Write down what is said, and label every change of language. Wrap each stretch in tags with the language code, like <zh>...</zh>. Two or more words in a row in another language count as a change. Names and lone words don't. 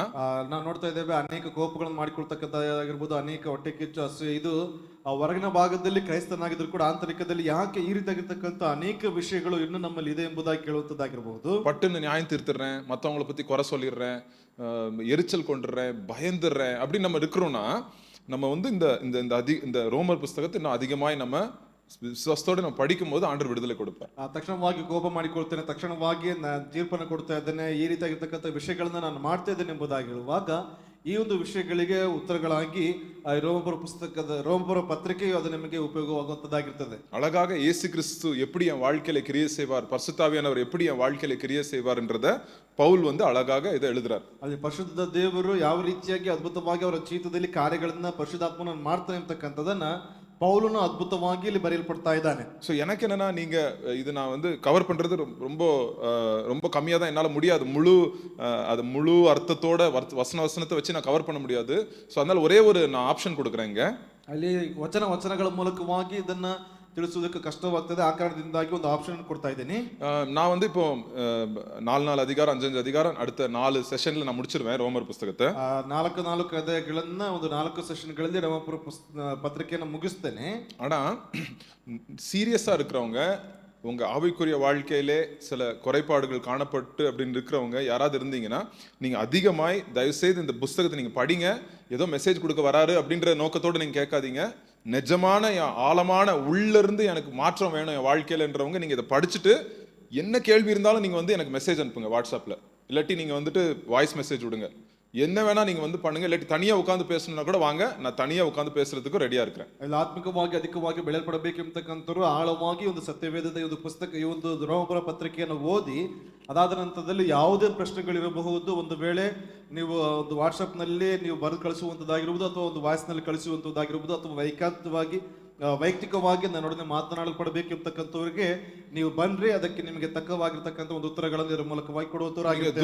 <kn>ನಾವು ನೋಡ್ತಾ ಇದ್ದೇವೆ ಅನೇಕ ಕೋಪಗಳನ್ನು ಮಾಡಿಕೊಳ್ತಕ್ಕಂಥದ್ದಾಗಿರ್ಬೋದು, ಅನೇಕ ಹೊಟ್ಟೆ ಕಿಚ್ಚು ಹಸು, ಇದು ಹೊರಗಿನ ಭಾಗದಲ್ಲಿ ಕ್ರೈಸ್ತನಾಗಿದ್ರು ಕೂಡ ಆಂತರಿಕದಲ್ಲಿ ಯಾಕೆ ಈ ರೀತಿಯಾಗಿರ್ತಕ್ಕಂಥ ಅನೇಕ ವಿಷಯಗಳು ಇನ್ನು ನಮ್ಮಲ್ಲಿ ಇದೆ ಎಂಬುದಾಗಿ ಕೇಳುವಂತದ್ದಾಗಿರ್ಬಹುದು.</kn> <ta>பட்டுன்னு நியாயம் தீர்த்துறேன், மற்றவங்களை பத்தி குறை சொல்லிடுறேன், எரிச்சல் கொண்டுடுறேன், பயந்துடுறேன் அப்படி நம்ம இருக்கிறோம்னா, நம்ம வந்து இந்த ரோமர் புஸ்தகத்தை இன்னும் அதிகமாய் நம்ம ವಿಶ್ವಾಸத்தோடு நம்ம படிக்கும் போது ஆண்டவர் விடுதலை கொடுப்பார்.</ta> <kn>ತಕ್ಷಣವಾಗಿ ಕೋಪ ಮಾಡಿಕೊಳ್ತೇನೆ, ತಕ್ಷಣವಾಗಿ ತೀರ್ಪನ್ನು ಕೊಡ್ತಾ ಇದ್ದೇನೆ, ಈ ರೀತಿಯಾಗಿರ್ತಕ್ಕಂಥ ವಿಷಯಗಳನ್ನ ನಾನು ಮಾಡ್ತಾ ಇದ್ದೇನೆ ಎಂಬುದಾಗಿರುವಾಗ ಈ ಒಂದು ವಿಷಯಗಳಿಗೆ ಉತ್ತರಗಳಾಗಿ ರೋಮಪುರ ಪತ್ರಿಕೆಯು ಅದು ನಿಮಗೆ ಉಪಯೋಗವಾಗುವಂತದ್ದಾಗಿರ್ತದೆ.</kn> <ta>அழகாக இயேசு கிறிஸ்து எப்படி என் வாழ்க்கையில கிரியை செய்வார், பரிசுத்தாவியானவர் எப்படி என் வாழ்க்கையில கிரியை செய்வார் என்றத பவுல் வந்து அழகாக இதை எழுதுறார்.</ta> <kn>ಅಲ್ಲಿ ಪರಿಶುದ್ಧ ದೇವರು ಯಾವ ರೀತಿಯಾಗಿ ಅದ್ಭುತವಾಗಿ ಅವರ ಜೀವಿತದಲ್ಲಿ ಕಾರ್ಯಗಳನ್ನ ಪರಿಶುದ್ಧಾತ್ಮನ ಮಾಡ್ತಾನೆ ಅಂತಕ್ಕಂಥದನ್ನ</kn> <ta>பவுலுன்னு அற்புதமாகி</ta> <kn>ಇಲ್ಲಿ ಬರೆಯಲ್ಪಡ್ತಾ ಇದ್ದಾನೆ.</kn> <ta>ஸோ எனக்கு என்னன்னா, நீங்க இது நான் வந்து கவர் பண்றது ரொம்ப ரொம்ப கம்மியாக தான் என்னால் முடியாது. முழு அர்த்தத்தோட வசனத்தை வச்சு நான் கவர் பண்ண முடியாது. ஸோ அதனால ஒரே ஒரு நான் ஆப்ஷன் கொடுக்குறேன். இங்க</ta> <kn>ಅಲ್ಲಿ ವಚನಗಳ ಮೂಲಕವಾಗಿ ಇದನ್ನ ತಿಳಿಸುವುದಕ್ಕೆ ಕಷ್ಟವಾಗ್ತದೆ. ಆ ಕಾರಣದಿಂದಾಗಿ ಒಂದು ಆಪ್ಷನ್ ಕೊಡ್ತಾ ಇದ್ದೀನಿ.</kn> <ta>நான் வந்து இப்போ 4 அதிகாரம் 5 அதிகாரம் அடுத்த 4 செஷன்ல நான் முடிச்சிருவேன் ரோமர் புஸ்தகத்தை.</ta> <kn>4 ಅಧ್ಯಾಯಗಳನ್ನ ಒಂದು 4 ಸೆಷನ್ಗಳಲ್ಲಿ ರೋಮಾಪುರ ಪತ್ರಿಕೆಯನ್ನು ಮುಗಿಸ್ತೇನೆ.</kn> <ta>ஆனா சீரியஸா இருக்கிறவங்க உங்க ஆவிக்குரிய வாழ்க்கையிலே சில குறைபாடுகள் காணப்பட்டு அப்படின்னு இருக்கிறவங்க யாராவது இருந்தீங்கன்னா நீங்க அதிகமாய் தயவுசெய்து இந்த புஸ்தகத்தை நீங்க படிங்க. ஏதோ மெசேஜ் கொடுக்க வராரு அப்படின்ற நோக்கத்தோடு நீங்க கேட்காதீங்க. நிஜமான ஆழமான உள்ள இருந்து எனக்கு மாற்றம் வேணும் என் வாழ்க்கையிலன்றவங்க நீங்க இதை படிச்சுட்டு என்ன கேள்வி இருந்தாலும் நீங்க வந்து எனக்கு மெசேஜ் அனுப்புங்க வாட்ஸ்அப்ல, இல்லாட்டி நீங்க வந்துட்டு</ta> <en>voice message</en> <ta>விடுங்க. என்ன வேணா நீங்க வந்து பண்ணுங்க, இல்லாட்டி தனியா உட்காந்து பேசணும்னா கூட வாங்க, நான் தனியா உட்காந்து பேசுறதுக்கு ரெடியா இருக்கிறேன்.</ta> <kn>ಆತ್ಮಿಕವಾಗಿ ಅಧಿಕವಾಗಿ ಬೆಳೆಯಲ್ಪಡಬೇಕೆಂಬತಕ್ಕಂಥವ್ರು ಆಳವಾಗಿ ಒಂದು ಸತ್ಯವೇದದ ಒಂದು ಪುಸ್ತಕ ಈ ಒಂದು ರೋಮಾಪುರ ಪತ್ರಿಕೆಯನ್ನು ಓದಿ ಅದಾದ ನಂತರದಲ್ಲಿ ಯಾವುದೇ ಪ್ರಶ್ನೆಗಳಿರಬಹುದು. ಒಂದು ವೇಳೆ ನೀವು ಒಂದು ವಾಟ್ಸಪ್ನಲ್ಲಿ ನೀವು ಬರೆದು ಕಳಿಸುವಂಥದ್ದಾಗಿರ್ಬೋದು ಅಥವಾ ಒಂದು ವಾಯ್ಸ್ನಲ್ಲಿ ಕಳಿಸುವಂಥದ್ದಾಗಿರ್ಬೋದು ಅಥವಾ ವೈಯಕ್ತಿಕವಾಗಿ ನನ್ನೊಡನೆ ಮಾತನಾಡಲ್ಪಡಬೇಕೆಂಬತಕ್ಕಂಥವ್ರಿಗೆ ನೀವು ಬನ್ರಿ, ಅದಕ್ಕೆ ನಿಮಗೆ ತಕ್ಕವಾಗಿರ್ತಕ್ಕಂಥ ಒಂದು ಉತ್ತರಗಳನ್ನು ಇದರ ಮೂಲಕವಾಗಿ ಕೊಡುವಂಥವ್ರಾಗಿರ್ತಾರೆ.</kn>